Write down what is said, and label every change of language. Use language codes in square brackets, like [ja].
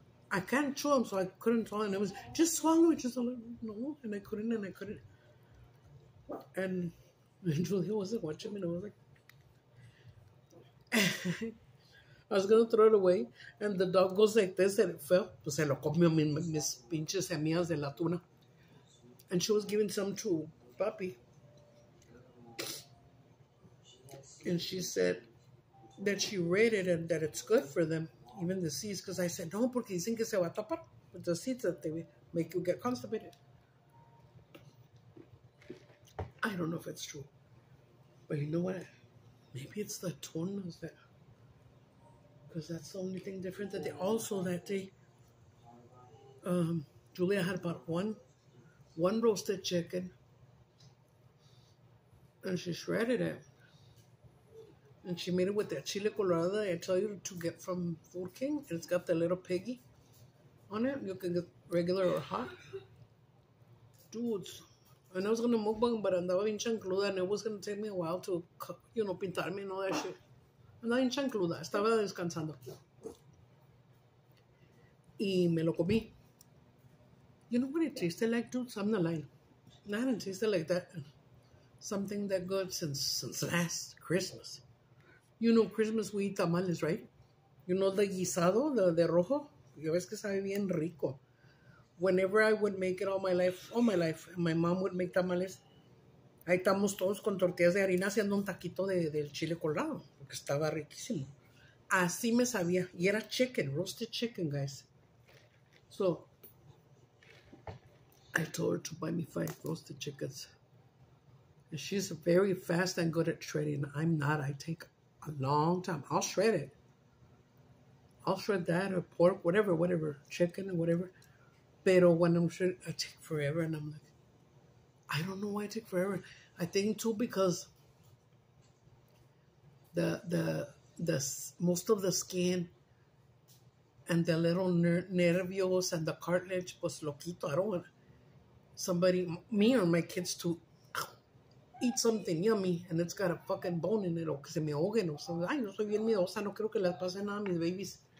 [en] I can't chew them, so I couldn't swallow. And it was, just swallow it, just a little. No, and I couldn't. And Julia wasn't watching me, and I was like... I was going to throw it away, and the dog goes like this, and it fell. [es] Pues se lo comió mis pinches semillas de la tuna. [en] And she was giving some to Papi. And she said that she read it and that it's good for them, even the seeds. Because I said, no, [es] porque dicen que se va a tapar [en] with the seeds that they make you get constipated. I don't know if it's true. But you know what? Maybe it's the tunas that... Because that's the only thing different that they also that day. Julia had about one roasted chicken, and she shredded it, and she made it with that chile colorado that I tell you to get from Food King, and it's got the little piggy on it. You can get regular or hot, dudes. And I was gonna mukbang, but [es] andaba bien chancluda, [en] and it was gonna take me a while to, pintarme and all that shit. [es] Andaba bien chancluda, estaba descansando. Y me lo comí. [en] You know what it tasted like, dudes? I'm not lying. I hadn't tasted like that. Something that good since last Christmas. You know, Christmas we eat tamales, right? You know the guisado, the de rojo? [es] Yo ves que sabe bien rico. [en] Whenever I would make it all my life, my mom would make tamales. [es] Ahí estamos todos con tortillas de harina haciendo un taquito del chile colorado, porque estaba riquísimo. Así me sabía. Y era [en] chicken, roasted chicken, guys. So, I told her to buy me 5 roasted chickens. And she's very fast and good at shredding. I'm not. I take a long time. I'll shred it. I'll shred that or pork, whatever, chicken or whatever. Pero when I'm shredding, I take forever. And I'm like, I don't know why I take forever. I think too because the most of the skin and the little nervios and the cartilage, [es] pues lo quito. [en] I don't want me or my kids to eat something yummy and it's got a fucking bone in it [es] o que se me ahoguen [en] o something. [es] Ay, yo soy bien miedosa, no creo que les pase nada a mis babies.